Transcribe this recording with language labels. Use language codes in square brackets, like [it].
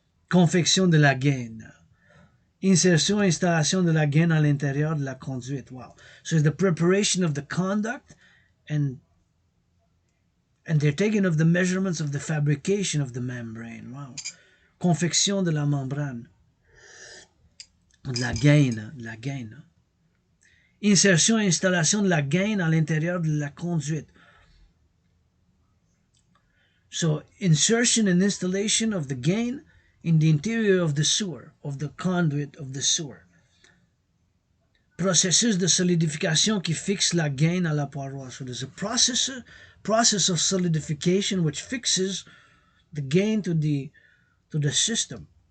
[fr] Confection de la gaine. Insertion et installation de la gaine à l'intérieur de la conduite. [en] Wow. So it's the preparation of the conduct and they're taking of the measurements of the fabrication of the membrane. [fr] Wow. Confection de la membrane. De la gaine. Insertion et installation de la gaine à l'intérieur de la conduite. [en] So, insertion and installation of the gaine in the interior of the sewer, of the conduit of the sewer. [fr] Processus de solidification qui fixe la gaine à la paroi. [en] So, there's a process of solidification which fixes the gaine to the system.